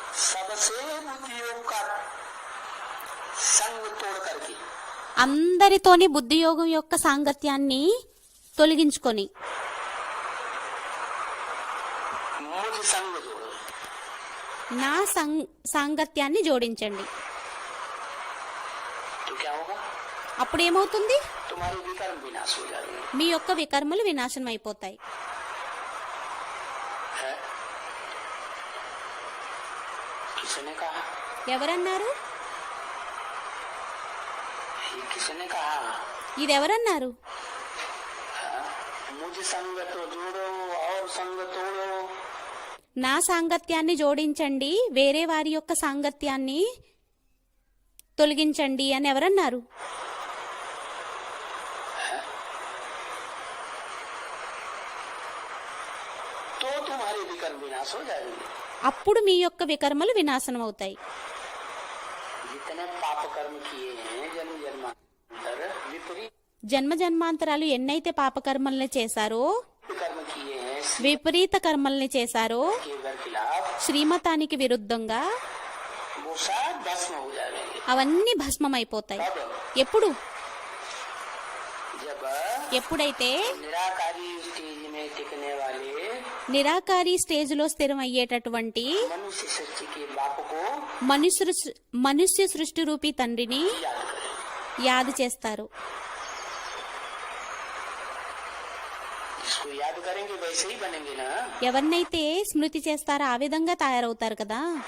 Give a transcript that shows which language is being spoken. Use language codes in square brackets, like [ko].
[hi] सबसे बुद्धियोग का संग तोड़ करके [te] అందరితోని బుద్ధియోగం యొక్క సాంగత్యాన్ని తొలగించుకొని [hi] मुझ संग जोड़ो। [te] నా సాంగత్యాన్ని జోడించండి. [hi] तो क्या होगा? [te] అప్పుడు ఏమవుతుంది? [hi] तुम्हारे विकर्म विनाश हो जाएंगे। [te] మీ యొక్క వికర్మలు వినాశనం అయిపోతాయి. [hi] है? किसने कहा? [te] ఎవరన్నారు? [hi] ये किसने कहा? [te] ఇదెవరన్నారు? [hi] मुझ संग तो जोड़ो और संग तोड़ो। [te] నా సాంగత్యాన్ని జోడించండి, వేరే వారి యొక్క సాంగత్యాన్ని తొలగించండి అని ఎవరన్నారు? [hi] तुम्हारे विकर्म विनाश हो जाएंगे। [te] అప్పుడు మీ యొక్క వికర్మలు వినాశనం అవుతాయి. [hi] जितने पाप कर्म किए हैं जन्म जन्मांतर विपरीत [te] జన్మ జన్మాంతరాలు ఎన్నైతే పాపకర్మల్ని చేశారో, [hi] कर्म किए हैं [te] విపరీత కర్మల్ని చేశారో, [hi] के घर खिलाफ [te] శ్రీమతానికి విరుద్ధంగా [hi] वो सब भस्म हो जाएंगे। [te] అవన్నీ భస్మమైపోతాయి. [hi] अब [te] ఎప్పుడు? [hi] जब [te] ఎప్పుడైతే [hi] निराकारी स्टेज में टिकने वाले [te] నిరాకారి స్టేజ్లో స్థిరం అయ్యేటటువంటి [hi] मनुष्य सृष्टि के बाप को [te] మనుష్య సృష్టి రూపీ తండ్రిని [hi] याद करें। [te] యాद చేస్తారు. [hi] जिसको याद करेंगे वैसे ही बनेंगे ना। [te] ఎవరినైతే స్మృతి చేస్తారో ఆ విధంగా తయారవుతారు కదా.